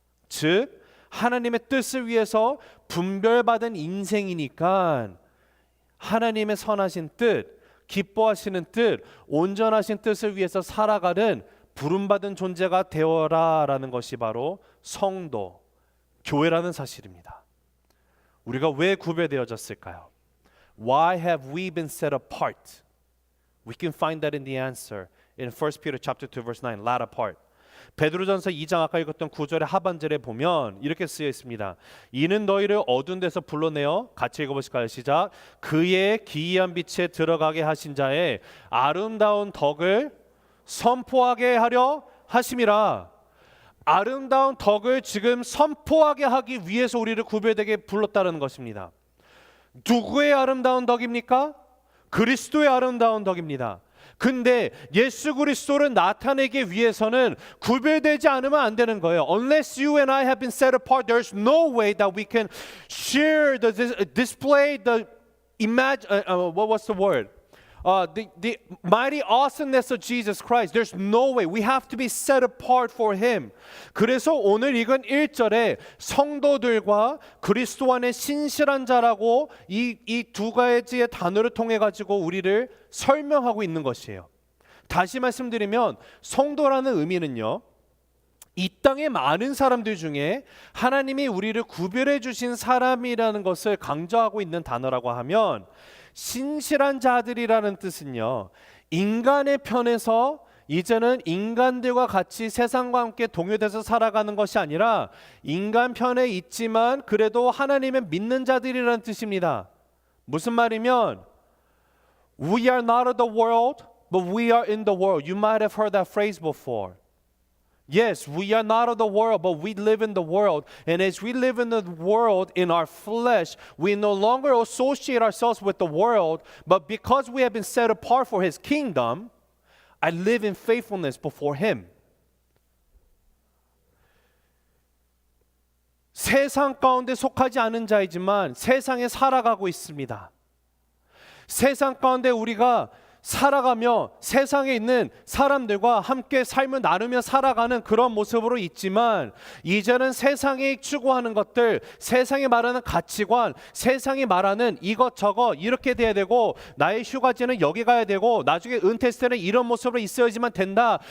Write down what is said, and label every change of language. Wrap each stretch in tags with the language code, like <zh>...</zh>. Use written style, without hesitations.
<ko>즉 하나님의 뜻을 위해서 분별받은 인생이니까 하나님의 선하신 뜻, 기뻐하시는 뜻, 온전하신 뜻을 위해서 살아가는 부름받은 존재가 되어라라는 것이 바로 성도, 교회라는 사실입니다. 우리가 왜 구별되어졌을까요?</ko> <en>Why have we been set apart? We can find that in the answer in 1 Peter chapter 2 verse 9, latter part.</en> <ko>베드로전서 2장 아까 읽었던 9절의 하반절에 보면 이렇게 쓰여 있습니다. 이는 너희를 어두운 데서 불러내어, 같이 읽어보실까요? 시작. 그의 기이한 빛에 들어가게 하신 자의 아름다운 덕을 선포하게 하려 하심이라. 아름다운 덕을 지금 선포하게 하기 위해서 우리를 구별되게 불렀다는 것입니다. 누구의 아름다운 덕입니까? 그리스도의 아름다운 덕입니다. 근데 예수 그리스도를 나타내기 위해서는 구별되지 않으면 안 되는 거예요.</ko> <en>Unless you and I have been set apart, there's no way that we can share display the what's the word? The mighty awesomeness of Jesus Christ. There's no way. We have to be set apart for Him.</en> <ko>그래서 오늘 읽은 1절에 성도들과 그리스도 안에 신실한 자라고 이 두 가지의 단어를 통해 가지고 우리를 설명하고 있는 것이에요. 다시 말씀드리면 성도라는 의미는요, 이 땅의 많은 사람들 중에 하나님이 우리를 구별해 주신 사람이라는 것을 강조하고 있는 단어라고 하면, 신실한 자들이라는 뜻은요, 인간의 편에서 이제는 인간들과 같이 세상과 함께 동요돼서 살아가는 것이 아니라 인간 편에 있지만 그래도 하나님을 믿는 자들이라는 뜻입니다. 무슨 말이면</ko> <en>We are not of the world, but we are in the world. You might have heard that phrase before. Yes, we are not of the world, but we live in the world. And as we live in the world in our flesh, we no longer associate ourselves with the world, but because we have been set apart for His kingdom, I live in faithfulness before Him.</en> <ko>세상 가운데 속하지 않은 자이지만 세상에 살아가고 있습니다. 세상 가운데 우리가 살아가며 세상에 있는 사람들과 함께 삶을 나누며 살아가는 그런 모습으로 있지만, 이제는 세상이 추구하는 것들, 세상이 말하는 가치관, 세상이 말하는 이것저것 이렇게 돼야 되고, 나의 휴가지는 여기 가야 되고, 나중에 은퇴했을 때는 이런 모습으로 있어야지만 된다,</ko>